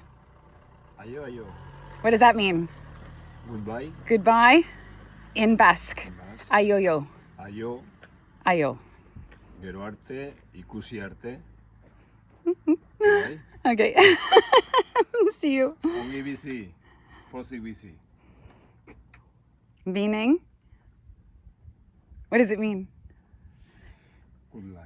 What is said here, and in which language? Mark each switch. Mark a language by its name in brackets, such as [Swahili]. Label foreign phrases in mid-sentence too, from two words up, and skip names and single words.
[Basque] Ayo, ayo. [English] What does that mean? Goodbye. Goodbye in Basque. Ayoyo. [Basque] Ayo. Ayo. Gero arte, ikusi arte. [English] Bye. Okay. See you. [Basque] Ongi bizi. Pozik bizi. [English] Meaning? What does it mean? Good luck.